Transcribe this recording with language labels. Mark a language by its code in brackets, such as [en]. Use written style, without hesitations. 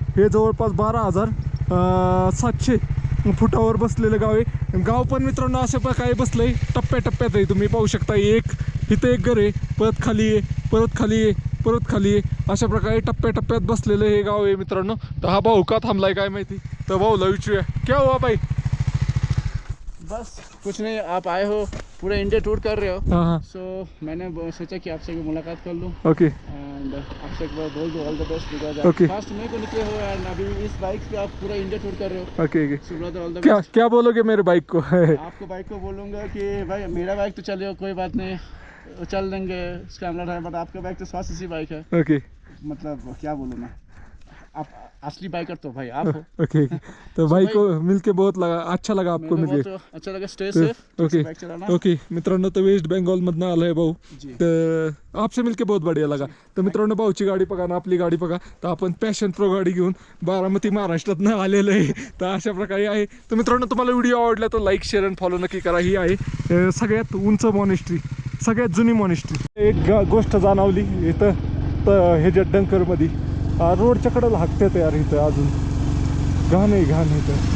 [mr] हे जवळपास 12,700 फुटावर बसलेलं गाव आहे. गाव पण मित्रांनो अशा प्रकारे बसलंय, टप्प्याटप्प्यात आहे. तुम्ही पाहू शकता इथं एक घर आहे, परत खाली आहे, परत खाली आहे, परत खाली आहे. अशा प्रकारे टप्प्याटप्प्यात बसलेलं हे गाव आहे मित्रांनो. तर हा भाऊ का थांबलाय काय माहिती, तर भाऊला विचारूया. [hi] क्या हुआ भाई. बस कुछ नहीं, आप आए हो पूरा इंडिया टूर कर रहे हो. हाँ. सो मैंने सोचा कि आपसे भी मुलाकात कर लूँ [en] okay [hi] एंड आपसे एक बार बोल दो [en] All the best because Okay. [hi] First मई को निकले हो एंड अभी इस बाइक पे आप पूरा इंडिया टूर कर रहे हो. [en] okay so brother all the [hi] क्या [en] Best. [hi] क्या बोलोगे मेरे बाइक को. आपको बाइक को बोलूँगा कि भाई मेरा बाइक तो चले कोई बात नहीं, चल देंगे स्क्रैम्बलर है, बट आपका बाइक तो 100 cc बाइक है. [en] okay [hi] मतलब क्या बोलूँ मैं, आप असली बाइकर तो भाई आप हो. ओके तो भाई को मिलके बहुत अच्छा लगा आपको मेरे को मिलके. बहुत अच्छा लगा. [en] Stay safe. Okay [hi] बाइक चलाना. [mr] ओके मित्रांनो तर वेस्ट बेंगॉलमधनं आलं आहे भाऊ. [hi] जी. तर आपसे मिलके बहुत बढिया लगा. [mr] तर मित्रांनो भाऊची गाडी बघा ना आपली गाडी बघा. तर आपण पॅशन प्रो गाडी घेऊन बारामती महाराष्ट्रातनं आलेलं आहे. तर अशा प्रकारे आहे. तर मित्रांनो तुम्हाला व्हिडिओ आवडला तर लाईक शेअर आणि फॉलो नक्की करा. ही आहे सगळ्यात उंच मॉनेस्ट्री, सगळ्यात जुनी मॉनेस्ट्री. एक गोष्ट जाणवली इथं तर ह्याच्या डंकरमध्ये रोडच्या कडेला हाकतात यार, इथं अजून घाण आहे इथं.